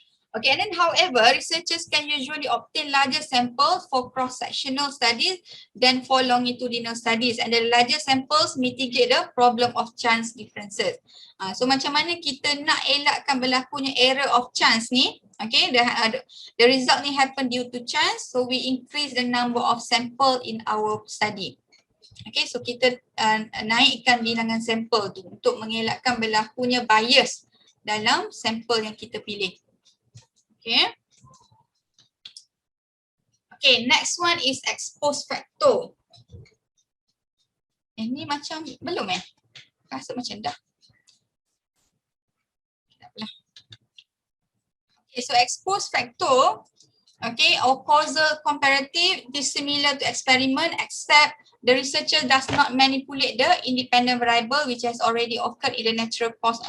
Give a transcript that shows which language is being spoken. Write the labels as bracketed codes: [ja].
[en] Okay, and then however, researchers can usually obtain larger samples for cross-sectional studies than for longitudinal studies, and the larger samples mitigate the problem of chance differences. [ms] So macam mana kita nak elakkan berlakunya error of chance ni? [en] Okay, the result ni happen due to chance, so we increase the number of sample in our study. [ms] Okay, so kita naikkan bilangan sampel tu untuk mengelakkan berlakunya bias dalam sampel yang kita pilih. [en] Okay. Okay, next one is expose factor. [ms] Ini macam belum rasa macam dah. Taklah. [en] Okay, so expose factor, okay, or causal comparative is similar to experiment except the researcher does not manipulate the independent variable which has already occurred in the natural course.